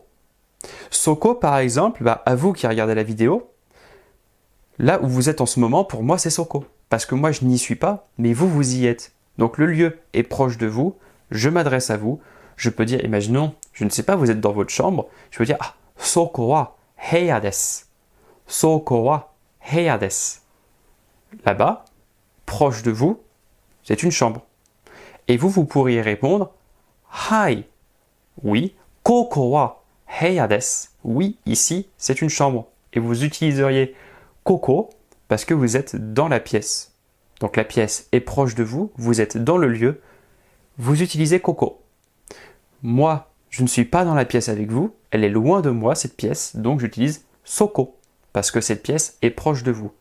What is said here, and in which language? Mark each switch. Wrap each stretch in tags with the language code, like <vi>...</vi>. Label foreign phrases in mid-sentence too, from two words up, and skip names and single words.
<fr>Soko, par exemple, à vous qui regardez la vidéo, là où vous êtes en ce moment, pour moi, c'est soko. Parce que moi, je n'y suis pas, mais vous, vous y êtes. Donc, le lieu est proche de vous, je m'adresse à vous, je peux dire, imaginons, je ne sais pas, vous êtes dans votre chambre, je peux dire, ah,</fr> <ja>そこは部屋です. そこは部屋です.</ja> <fr>Là-bas, proche de vous, c'est une chambre. Et vous pourriez répondre Hai. Oui,</fr> <ja>ここは部屋です.</ja> <fr>Oui, ici, c'est une chambre. Et vous utiliseriez koko parce que vous êtes dans la pièce. Donc la pièce est proche de vous, vous êtes dans le lieu, vous utilisez koko. Moi, je ne suis pas dans la pièce avec vous, elle est loin de moi, cette pièce, donc j'utilise soko parce que cette pièce est proche de vous.</fr>